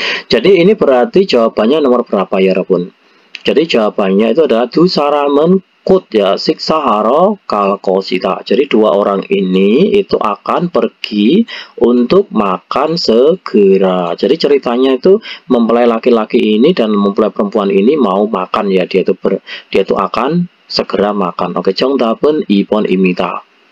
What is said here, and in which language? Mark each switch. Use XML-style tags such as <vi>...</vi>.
<id>Jadi ini berarti jawabannya nomor berapa ya Rabun? Jadi jawabannya itu adalah</id> <ko>두 사람은 곧 ya 식사하러 갈 것이다.</ko> <id>Jadi dua orang ini itu akan pergi untuk makan segera. Jadi ceritanya itu mempelai laki-laki ini dan mempelai perempuan ini mau makan ya, dia itu akan segera makan.</id> <ko>Oke, 정답은 2번입니다.</ko>